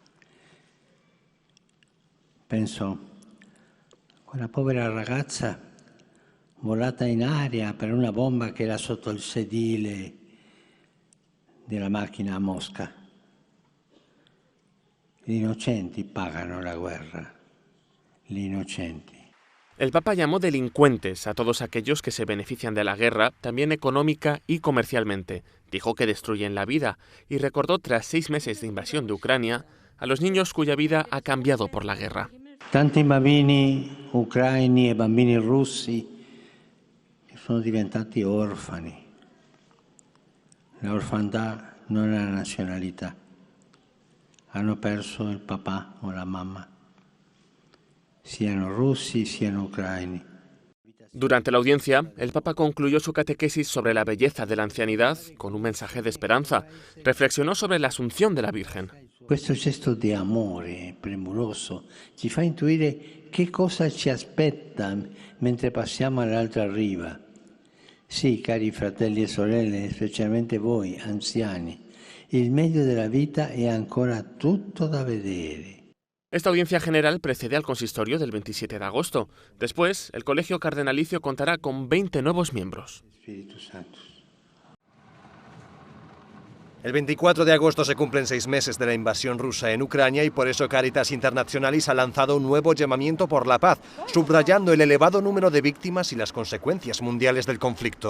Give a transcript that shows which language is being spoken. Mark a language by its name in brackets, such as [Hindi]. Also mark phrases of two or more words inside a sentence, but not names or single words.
[Italian] Penso a quella povera ragazza volata in aria per una bomba che era sotto il sedile della macchina a Mosca. Gli innocenti pagano la guerra, gli innocenti. [Spanish] El Papa llamó delincuentes a todos aquellos que se benefician de la guerra, también económica y comercialmente. Dijo que destruyen la vida y recordó, tras 6 meses de invasión de Ucrania, a los niños cuya vida ha cambiado por la guerra. [Italian] Tanti bambini ucraini e bambini russi che sono diventati orfani. La orfandà non è la nazionalità. Hanno perso il papà o la mamma. Siano russi, siano ucraini. [Spanish] Durante la audiencia, el Papa concluyó su catequesis sobre la belleza de la ancianidad con un mensaje de esperanza. Reflexionó sobre la asunción de la Virgen. [Italian] Questo gesto di amore premuroso ci fa intuire che cosa ci aspetta mentre passiamo all'altra riva. Sì, cari fratelli e sorelle, specialmente voi, anziani, il meglio della vita è ancora tutto da vedere. [Spanish] Esta audiencia general precede al consistorio del 27 de agosto. Después, el colegio cardenalicio contará con 20 nuevos miembros. El 24 de agosto se cumplen 6 meses de la invasión rusa en Ucrania y por eso Caritas Internationalis ha lanzado un nuevo llamamiento por la paz, subrayando el elevado número de víctimas y las consecuencias mundiales del conflicto.